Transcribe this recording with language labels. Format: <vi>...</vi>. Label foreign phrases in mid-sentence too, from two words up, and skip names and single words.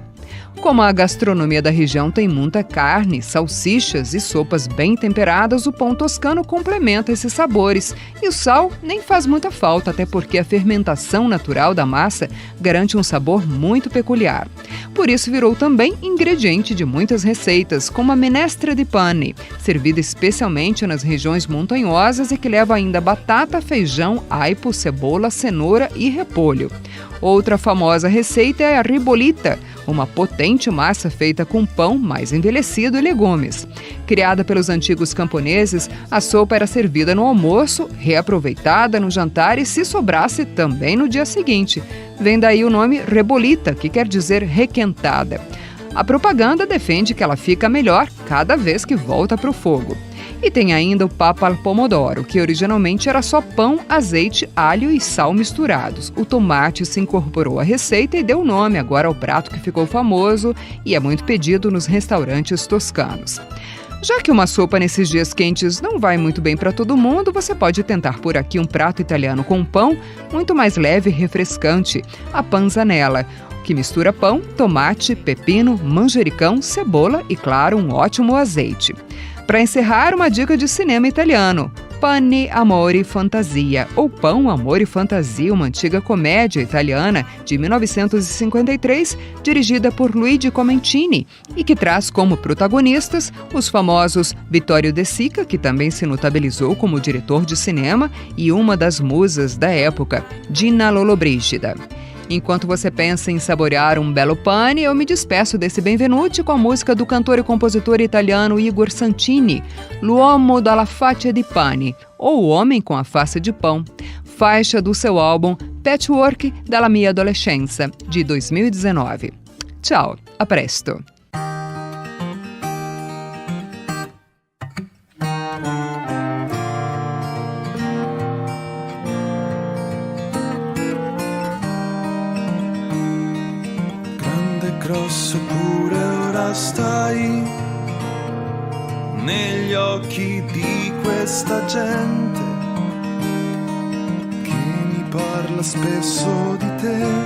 <pt>Como a gastronomia da região tem muita carne, salsichas e sopas bem temperadas, o pão toscano complementa esses sabores. E o sal nem faz muita falta, até porque a fermentação natural da massa garante um sabor muito peculiar. Por isso virou também ingrediente de muitas receitas, como a</pt> <it>minestra di pane,</it> <pt>servida especialmente nas regiões montanhosas e que leva ainda batata, feijão, aipo, cebola, cenoura e repolho. Outra famosa receita é a ribollita, uma potente massa feita com pão mais envelhecido e legumes. Criada pelos antigos camponeses, a sopa era servida no almoço, reaproveitada no jantar e, se sobrasse, também no dia seguinte. Vem daí o nome ribollita, que quer dizer requentada. A propaganda defende que ela fica melhor cada vez que volta para o fogo. E tem ainda o</pt> <it>papa al pomodoro,</it> <pt>que originalmente era só pão, azeite, alho e sal misturados. O tomate se incorporou à receita e deu nome agora ao prato que ficou famoso e é muito pedido nos restaurantes toscanos. Já que uma sopa nesses dias quentes não vai muito bem para todo mundo, você pode tentar por aqui um prato italiano com pão muito mais leve e refrescante, a panzanella. que mistura pão, tomate, pepino, manjericão, cebola e, claro, um ótimo azeite. Para encerrar, uma dica de cinema italiano: Pane, Amore, Fantasia, ou Pão, Amor e Fantasia, uma antiga comédia italiana de 1953, dirigida por Luigi Comencini, e que traz como protagonistas os famosos Vittorio De Sica, que também se notabilizou como diretor de cinema, e uma das musas da época, Gina Lollobrigida. Enquanto você pensa em saborear um belo pane, eu me despeço desse Benvenuti com a música do cantor e compositor italiano Igor Santini, L'uomo dalla faccia di pane, ou O Homem com a Face de Pão, faixa do seu álbum Patchwork della mia adolescenza, de 2019. Tchau,</pt> <it>a presto! Grosso eppure ora stai negli occhi di questa gente che mi parla spesso di te</it>